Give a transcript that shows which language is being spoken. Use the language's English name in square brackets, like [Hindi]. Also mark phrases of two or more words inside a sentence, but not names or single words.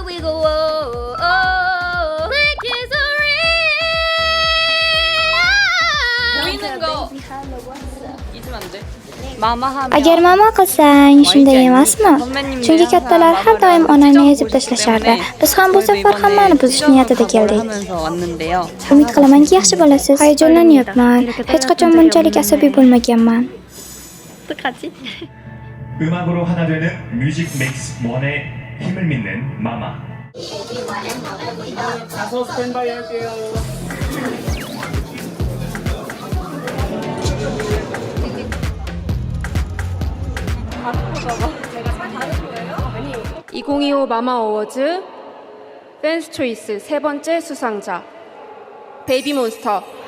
[English] We go oh, oh. Like it's a [Korean] 보이는 거 잊으면 안 돼. 마마 하면 [Uzbek] Agar mama qilsang, shunday emasmi? Chunki kattalar har doim onangni ezib tashlashardi. Biz ham bu safar hammani buzish niyatida keldik. [Korean] 하면서 왔는데요. [Uzbek] Umid qilamanki, yaxshi bo'lasiz. Hayajonlanyapman. Hech qachon bunchalik asabiy bo'lmaganman. [Korean] 음악으로 하나 되는 뮤직 맥스 원의 힘을 믿는 마마. 가서 스탠바이 할게요. (2025) 마마 어워즈 댄스 초이스 세 번째 수상자 베이비몬스터.